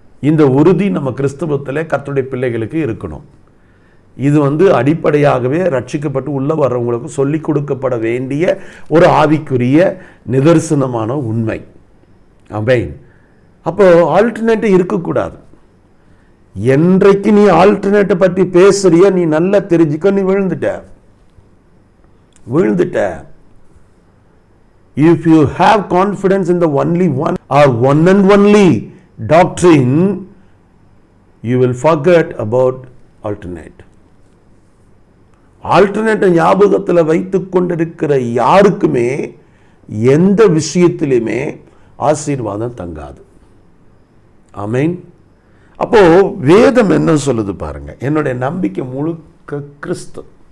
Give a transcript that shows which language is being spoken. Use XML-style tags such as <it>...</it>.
<ta>இந்த உறுதி நம்ம கிறிஸ்தவத்தில் கர்த்தருடைய பிள்ளைகளுக்கு இருக்கணும். இது அடிப்படையாகவே ரட்சிக்கப்பட்டு உள்ளே வர்றவங்களுக்கு சொல்லிக் கொடுக்கப்பட வேண்டிய ஒரு ஆவிக்குரிய நிதர்சனமான உண்மை. ஆமென். அப்போ ஆல்டர்னேட் இருக்கக்கூடாது. என்றைக்கு நீ ஆல்டர்னேட்டை பற்றி பேசுறிய நீ நல்லா தெரிஞ்சுக்க, நீ விழுந்துட்ட.</ta> <en>If you have confidence in the only one or one and only doctrine, you will forget about alternate.</en> <ta>ஆல்டர்னேட்டை ஞாபகத்தில் வைத்துக் கொண்டிருக்கிற யாருக்குமே எந்த விஷயத்திலுமே ஆசீர்வாதம் தங்காது. ஆமென். அப்போ வேதம் என்ன சொல்லுது பாருங்க. என்னுடைய நம்பிக்கை முழுக்க கிறிஸ்து.</ta>